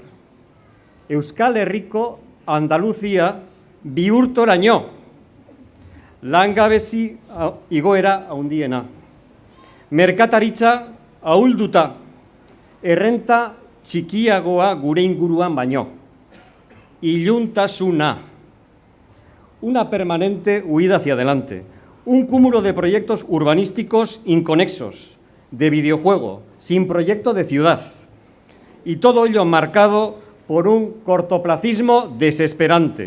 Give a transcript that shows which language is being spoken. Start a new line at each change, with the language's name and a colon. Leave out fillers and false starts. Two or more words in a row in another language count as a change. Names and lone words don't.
Basque: Euskal Herriko Andaluzia bihurtoraino. Langabezi igoera handiena. Merkataritza ahulduta, errenta txikiagoa gure inguruan baino. Iluntasuna.
Spanish: Una permanente huida hacia adelante. Un cúmulo de proyectos urbanísticos inconexos, de videojuego, sin proyecto de ciudad. Y todo ello marcado por un cortoplacismo desesperante.